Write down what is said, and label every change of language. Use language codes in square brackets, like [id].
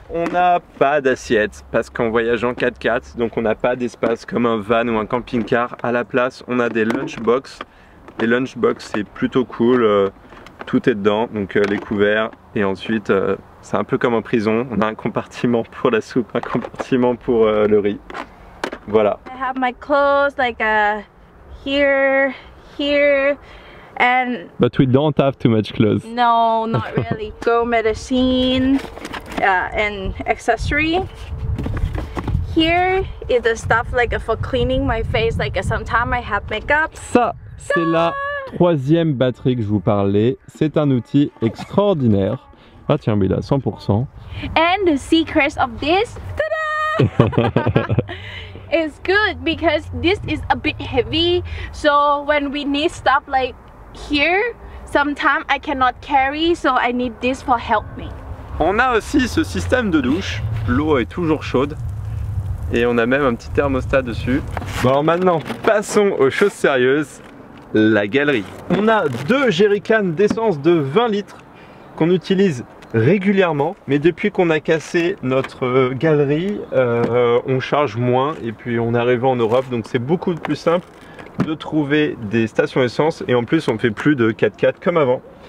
[fr] On n'a pas d'assiette parce qu'en voyage en 4x4 donc on n'a pas d'espace comme un van ou un camping-car. À la place on a des lunchbox. Les lunchbox c'est plutôt cool, tout est dedans, donc les couverts et ensuite c'est un peu comme en prison, on a un compartiment pour la soupe, un compartiment pour le riz. Voilà. [en] I have my clothes like here, and But we don't have too much clothes. no, not really. Go medicine and accessory. Here is the stuff like for cleaning my face. Like sometimes I have makeup. [fr] Ça, c'est la 3e batterie que je vous parlais. C'est un outil extraordinaire. Ah tiens, mais il est à 100%. [en] And the secret of this, it's good because this is a bit heavy. So when we need stuff like here, sometimes I cannot carry, so I need this for help me. [fr] On a aussi ce système de douche. L'eau est toujours chaude. Et on a même un petit thermostat dessus. Bon alors maintenant, passons aux choses sérieuses. La galerie. On a 2 jerrycans d'essence de 20 litres qu'on utilise régulièrement, mais depuis qu'on a cassé notre galerie, on charge moins et puis on est arrivé en Europe, donc c'est beaucoup plus simple de trouver des stations essence et en plus on fait plus de 4x4 comme avant.